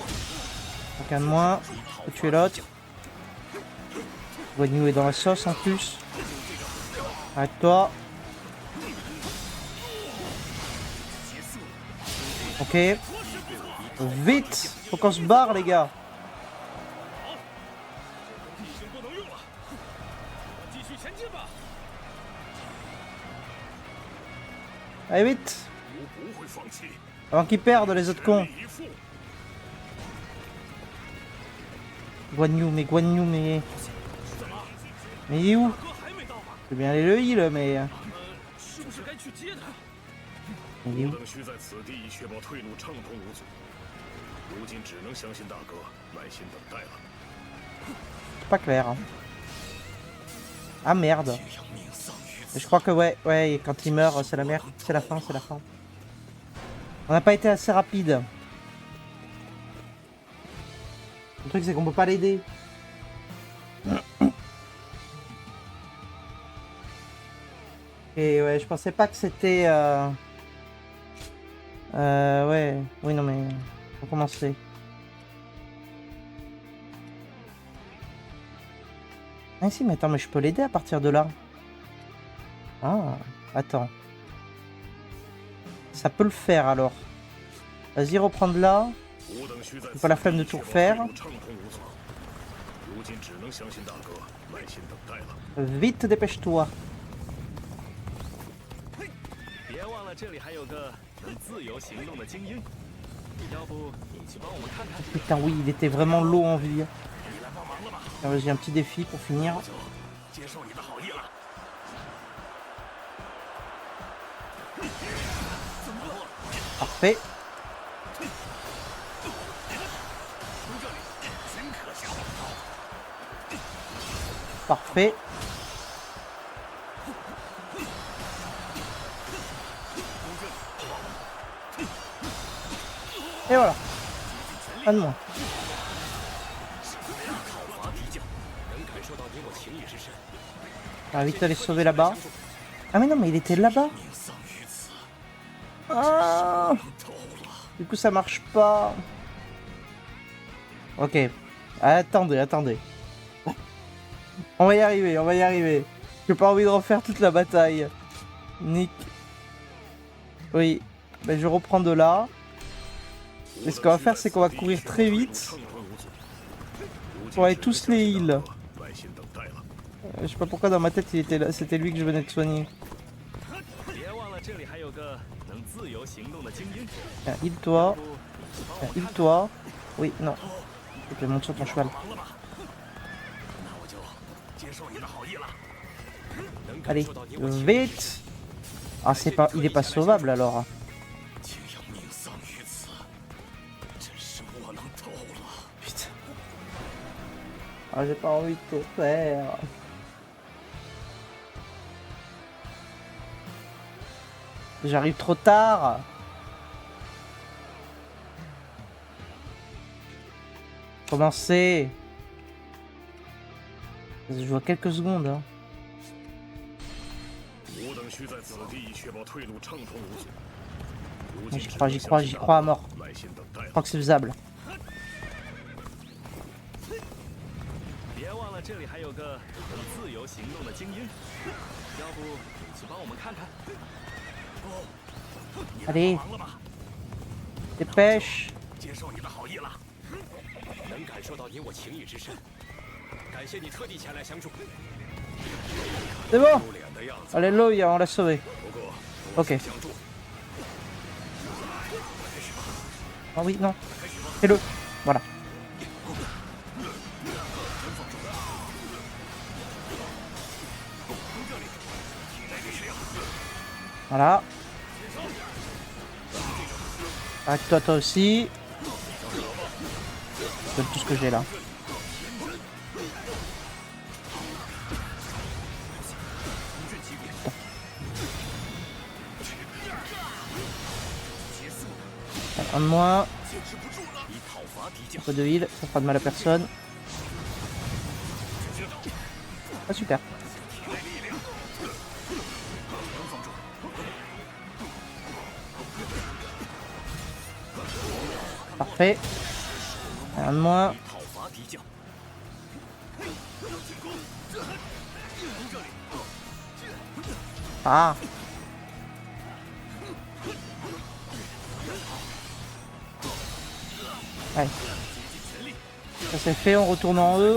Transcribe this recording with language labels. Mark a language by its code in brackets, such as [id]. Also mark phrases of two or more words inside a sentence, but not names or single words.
[fr] Aucun de moins. Faut tuer l'autre. Guan Yu est dans la sauce en plus. Arrête-toi. Ok. Vite. Faut qu'on se barre les gars. [zh] 已经不能用了，继续前进吧。 [fr] Allez vite. [zh] 吾不会放弃， [fr] Avant qu'ils perdent les autres cons. [zh] 全力以赴。 [fr] Guan Yu, mais Guan Yu, mais... Mais il est où? [zh] 哥还没到吗？ [fr] Je veux bien aller le heal, mais... [zh] 是不是该去接他？ [fr] Il est [zh] 我 [fr] où? [zh] 等需在此地以确保退路畅通无阻。如今只能相信大哥，耐心等待了。 [fr] C'est pas clair. Hein. Ah merde. [zh] 阳命丧于此。 [fr] Je crois que ouais, quand il meurt, c'est la merde. C'est la fin, c'est la fin. On n'a pas été assez rapide. Le truc, c'est qu'on peut pas l'aider. Et ouais, je pensais pas que c'était... ouais, oui, non mais... On va commencer. Ah si, mais attends, mais je peux l'aider à partir de là. Ah, attends. Ça peut le faire alors. Vas-y, reprendre là. [zh] 我等需在 [fr] J'ai pas la flemme de tout refaire. [zh] 畅通无阻。如今只能相信大哥，耐心等待了。 [fr] Vite, dépêche-toi. [zh] 别忘了这里还有个能自由行动的精英，要不你去帮我们看看？ [fr] Putain, oui, il était vraiment low en vie. Ah, vas-y, un petit défi pour finir. [zh] 接受你的好意了。 [fr] Parfait. Parfait. Et voilà. Un de moins. [zh] 讨伐敌将，能感受到你我情谊之深。 [fr] On va vite aller sauver là-bas. Ah mais non, mais il était là-bas. [zh] 命丧于此， [fr] Ah, [zh] 透了。 [fr] du coup, ça marche pas. Ok. Attendez, attendez. On va y arriver, on va y arriver. J'ai pas envie de refaire toute la bataille. Nick. Oui. Ben, je reprends de là. Et ce qu'on va faire, c'est qu'on va courir très vite. Pour aller tous les heal. [zh] 耐心等待了。 [fr] Je sais pas pourquoi dans ma tête, il était là. C'était lui que je venais de soigner. [zh] 别忘了这里还有个能自由行动的精英， [fr] Tiens, heal-toi. [zh] 不你去帮我 [fr] Tiens, [zh] 看看？ [fr] heal-toi. Oui, non. Ok, monte sur ton cheval. [zh] 那我就接受你的好意了。能感 [fr] Allez, [zh] 受到你我情谊之深。 [fr] vite. Ah, c'est pas... Il est pas sauvable alors. [zh] 竟要命丧于此，真是窝囊透了。 [fr] Putain. Ah, j'ai pas envie de tout faire. J'arrive trop tard. Commencez. Je vois quelques secondes. Hein. [zh] 我等需在此地以确保退路畅通无阻。如 [fr] J'y [zh] 今只 [fr] crois, [zh] 能 [fr] j'y [zh] 相 [fr] crois, [zh] 信 [fr] j'y [zh] 大 [fr] crois à [zh] 哥 [fr] mort. [zh] 耐心等待 [fr] Je [zh] 了。 [fr] crois que c'est faisable. [zh] 别忘了这里还有个能自由行动的精英，要不你去帮我们看看？ [fr] Allez. [zh] 忙了吧， [fr] Dépêche. [zh] 接受你的好意了。能感受到你我情谊之深。感谢你特地前来相助。 [fr] C'est bon. [zh] 丢脸的样子。 [fr] Allez, Loï, on l'a sauvé. [zh] 不过， [fr] Ok. [zh] 相助。 [fr] Ah oui, non. Fais-le. Voilà. Voilà. Arrête-toi toi aussi. Je donne tout ce que j'ai là. Un de moins. [zh] 以讨伐敌将 [fr] Un peu de heal, ça fera de mal à personne. Ah super. Parfait. Un de moins. [zh] 讨伐敌将。 [fr] Ah. Allez. Ça c'est fait, on retourne en E.